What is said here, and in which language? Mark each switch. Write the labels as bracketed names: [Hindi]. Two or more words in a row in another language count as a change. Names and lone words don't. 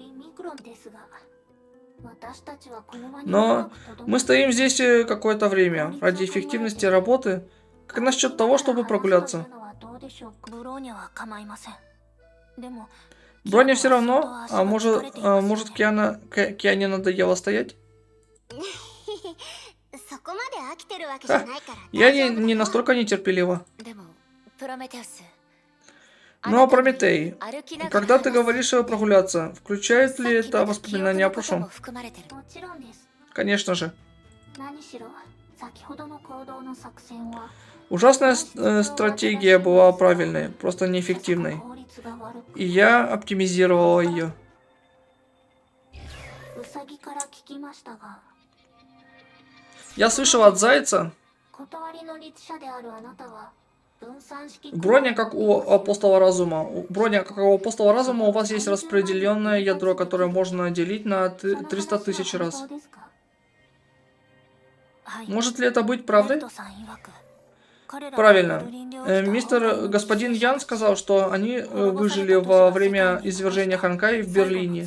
[Russian] Но мы стоим здесь какое-то время. Ради эффективности работы, как насчет того, чтобы прогуляться? Броня все равно, а может Киане надоело стоять? [Japanese] そこまで飽きてるわけじゃないから [Russian] Я не настолько нетерпелива. [Japanese] でもプロメテウス [Russian] Но, Прометей, когда ты говоришь прогуляться, включает ли это воспоминания о прошлом? [Japanese] もちろんです。 [Russian] Конечно же. [Japanese] 何しろ先ほどの行動の作戦は [Russian] Ужасная стратегия была правильной, просто неэффективной. [Japanese] 効率が悪く [Russian] И я оптимизировала ее. [Japanese] ウサギから聞きましたが [Russian] Я слышал от Зайца, [Japanese] 断りの律者であるあなたは分散式 [Russian] броня как у апостола разума. Броня как у апостола разума, у вас есть распределенное ядро, которое можно делить на 300 тысяч раз. Может ли это быть правдой? Правильно. Господин Ян сказал, что они выжили во время извержения Ханкай в Берлине.